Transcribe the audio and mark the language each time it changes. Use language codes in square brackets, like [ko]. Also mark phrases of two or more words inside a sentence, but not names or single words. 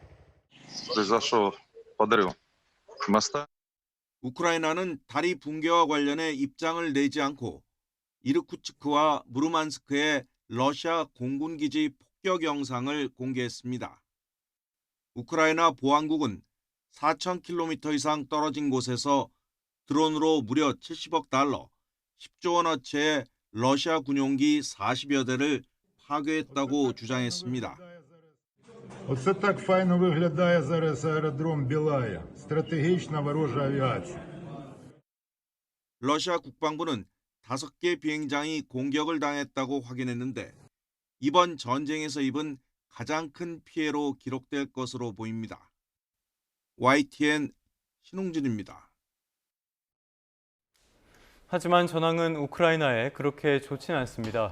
[ko] 우크라이나는 다리 붕괴와 관련해 입장을 내지 않고 이르쿠츠크와 무르만스크의 러시아 공군기지 폭격 영상을 공개했습니다. 우크라이나 보안국은 4,000km 이상 떨어진 곳에서 드론으로 무려 70억 달러, 10조 원어치의 러시아 군용기 40여 대를 파괴했다고 주장했습니다. [uk] Оце так файно виглядає зараз аеродром Білая. Стратегічна ворожа авіація. [ko] 러시아 국방부는 5개 비행장이 공격을 당했다고 확인했는데 이번 전쟁에서 입은 가장 큰 피해로 기록될 것으로 보입니다. YTN 신홍진입니다. 하지만 전황은 우크라이나에 그렇게 좋진 않습니다.